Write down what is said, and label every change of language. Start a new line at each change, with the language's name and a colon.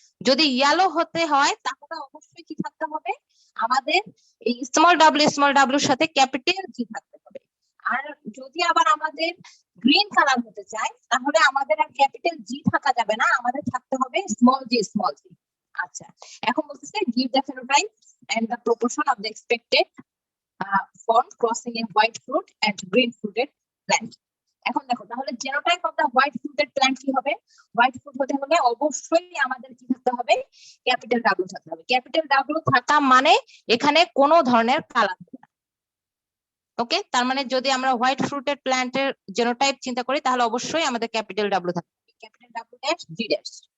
Bangla: যদি ইয়েলো হতে হয় তাহলে অবশ্যই কি থাকতে হবে, আমাদের এই স্মল ডাব্লিউর সাথে ক্যাপিটাল জি থাকতে হবে। আর যদি আবার আমাদের গ্রিন কালার হতে চায় তাহলে আমাদের আর ক্যাপিটাল জি থাকা যাবে না, আমাদের থাকতে হবে স্মল জি। আচ্ছা, এখন বলতেছে
English: give the phenotype and the proportion of the expected form crossing a white fruit and green fruited plant.
Bangla: এখন দেখো তাহলে
English: genotype of the white fruited plant
Bangla: কি হবে, হোয়াইট ফ্রুট হতে হলে অবশ্যই আমাদের কি থাকতে হবে, ক্যাপিটাল ডাব্লিউ থাকতে হবে। ক্যাপিটাল ডাব্লিউ থাকা মানে এখানে কোনো ধরনের কালার হবে না। ওকে, তার মানে যদি আমরা হোয়াইট ফ্রুটেড প্ল্যান্টের জেনোটাইপ চিন্তা করি তাহলে অবশ্যই আমাদের ক্যাপিটাল ডাব্লিউ থাকতে হবে, ক্যাপিটাল ডাব্লিউ ড্যাশ জি ড্যাশ।